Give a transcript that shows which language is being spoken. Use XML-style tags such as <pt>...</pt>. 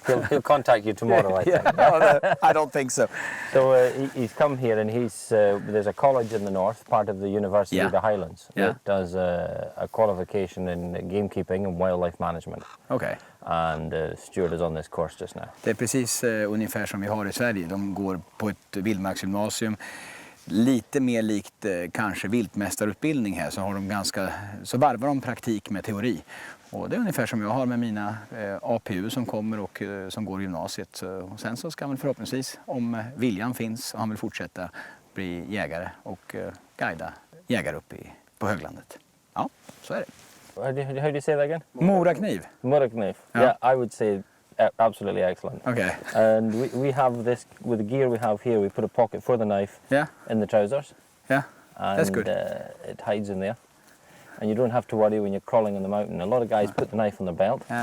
<en>He'll contact you tomorrow, I think. No, I don't think so. So he's come here, and there's a college in the north, part of the University of the Highlands, that does a qualification in gamekeeping and wildlife management. Okay. And Stuart is on this course just now.</en> <sv>Det är precis ungefär som vi har i Sverige. De går på ett vildmarksgymnasium. Lite mer likt kanske viltmästarutbildning här, så varvar de praktik med teori. Och det är ungefär som jag har med mina APU som kommer och som går i gymnasiet. Och sen så ska man förhoppningsvis, om viljan finns och han vill fortsätta, bli jägare och guida jägare uppe på höglandet. Ja, så är det.</sv> <en>How do you say that again?</en> <sv>Morakniv. Morakniv.</sv> <en>Yeah, I would say absolutely excellent. Okay. And we have this, with the gear we have here, we put a pocket for the knife in the trousers. Yeah, and, that's good. It hides in there. And you don't have to worry when you're crawling on the mountain. A lot of guys put the knife on their belt.</en>